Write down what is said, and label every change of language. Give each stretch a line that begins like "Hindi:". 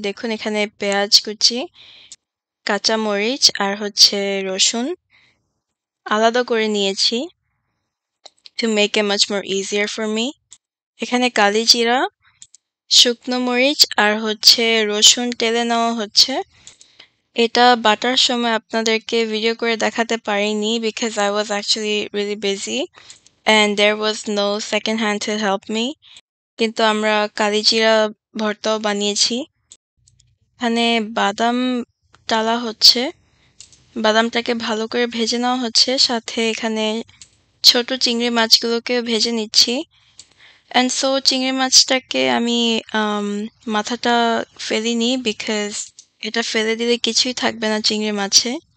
Bangla: দেখুন এখানে পেঁয়াজ কুচি, কাঁচামরিচ আর হচ্ছে রসুন আলাদা করে নিয়েছি
English: to make it much more easier for me.
Bangla: এখানে কালি জিরা, শুকনো মরিচ আর হচ্ছে রসুন টেলে নেওয়া হচ্ছে। এটা বাটার সময় আপনাদেরকে ভিডিও করে দেখাতে পারিনি
English: because I was actually really busy and there was no second hand to help me.
Bangla: কিন্তু আমরা কালিজিরা ভর্তাও বানিয়েছি। এখানে বাদাম টালা হচ্ছে, বাদামটাকে ভালো করে ভেজে নেওয়া হচ্ছে, সাথে এখানে ছোট চিংড়ি মাছগুলোকে ভেজে নিচ্ছি। And so চিংড়ি মাছটাকে আমি মাথাটা ফেলিনি because এটা ফেলে দিলে কিছুই থাকবে না চিংড়ি মাছে।